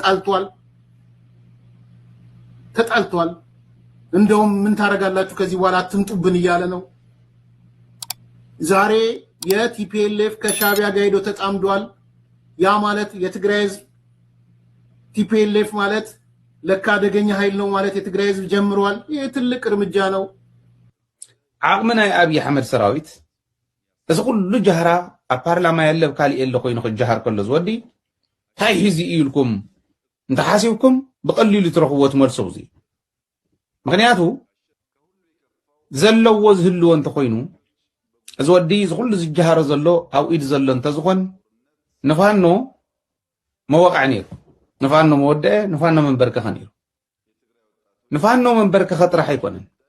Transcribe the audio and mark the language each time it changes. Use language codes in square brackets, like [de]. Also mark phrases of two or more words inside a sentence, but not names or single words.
[am] ተጣልቷል። እንደውም ምን ታረጋላችሁ ከዚህ በኋላ አትምጡብን እያለ ነው። ዛሬ የቲፒኤልኤፍ ከሻቢያ ጋር ሄዶ ተጣምዷል። ያ ማለት የትግራይ ህዝብ ቲፒኤልኤፍ ማለት ለካ አደገኛ ኃይል ነው ማለት የትግራይ ህዝብ ጀምሯል። ይህ ትልቅ እርምጃ ነው። [ti] ዓቅሚ ናይ አብይ አሕመድ ሰራዊት እዚ ኩሉ ጃህራ ኣብ ፓርላማ ያለብ ካሊእ የለ ኮይኑ ክጃሃር ከሎ ዝወዲ እንታይ ሒዚ ኢልኩም እንተሓሲብኩም ብቐሊሉ ትረኽብዎ ትመልሶ እዚ ምክንያቱ ዘለዎ ዝህልዎ እንተኮይኑ እዚ ወዲ እዚ ኩሉ ዝጃሃሮ ዘሎ ኣብ ኢድ ዘሎ እንተዝኾን ንፋኖ መወቃዕ ነይሩ ንፋኖ መወድአ ንፋኖ መንበርከኸ ነይሩ ንፋኖ መንበርከኸ ጥራሕ ኣይኮነን